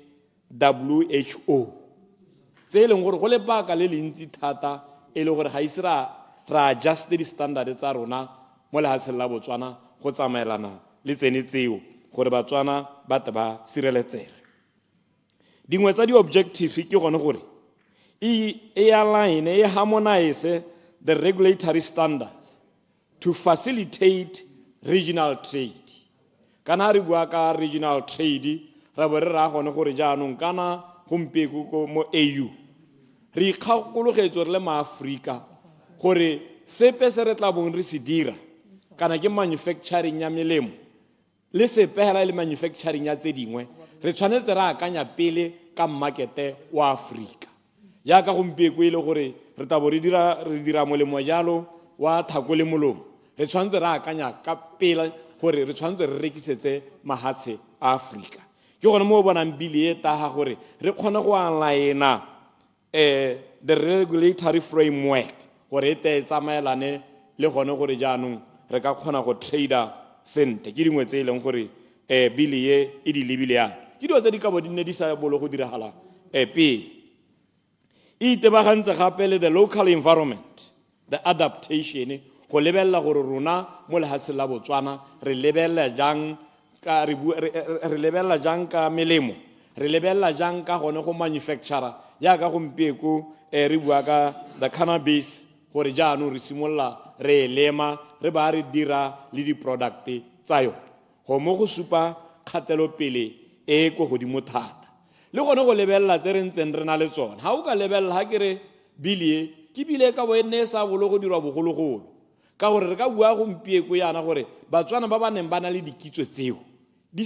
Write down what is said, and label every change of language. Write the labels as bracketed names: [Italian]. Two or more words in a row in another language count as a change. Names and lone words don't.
[Tswana] WHO tse e leng gore go le baka le lentsi thata e le gore ga ise ra adjust di standard tsa rona mo lehatsheng la Botswana go tsamaelana le tsene tseo gore Batswana ba tle ba sireletsege. Dingwe tsa di-objective ke gone gore e align e [English] harmonize the regulatory standards to facilitate regional trade. [Tswana] Kana re bua ka [English] regional trade [Tswana] ra bo re ra gone gore jaanong kana gompieko mo AU re ikgakologetse re le maAfrika gore sepe se re tla bong re se dira kana ke manufacturing ya melemo le sepehela le manufacturing ya tse dingwe re tshwanetse ra akanya pele ka markete wa Afrika ya ka gompieko ile gore re tabo re dira molemo jalo wa thako le molomo re tshwanetse ra akanya ka pele gore re tshwanetse re rekisetse mahatshe a Afrika ke gone mo bonang bili e taga gore re kgone go aligna [English] the regulatory framework [Tswana] gore e te tsamaelane le gone gore jaanong re ka kgona go trader sente ke dingwe tse e leng gore bili e di lebile ya ke dilo tse di ka bo di ne di sa bolo go diragala pele e itebagantse gape le [English] the local environment the adaptation [Tswana] go lebella gore rona mo lehatsheng la Botswana re lebella jang ka melemo re lebella jang ka gone go manufacturer ya ka gompieko re bua ka [English] the cannabis [Tswana] gore jaanong re simolla re lema re ba re dira le di product tsa yone go mo go supa kgatelopele e go godimo thata le gone go lebella tse re ntseng re na le tsone ha o ka lebella ha ke re bili ke bile ka bo ene sa bolo go dirwa bogologolo ka gore re ka bua gompieko yana gore Batswana ba neng ba na le dikitso tseo di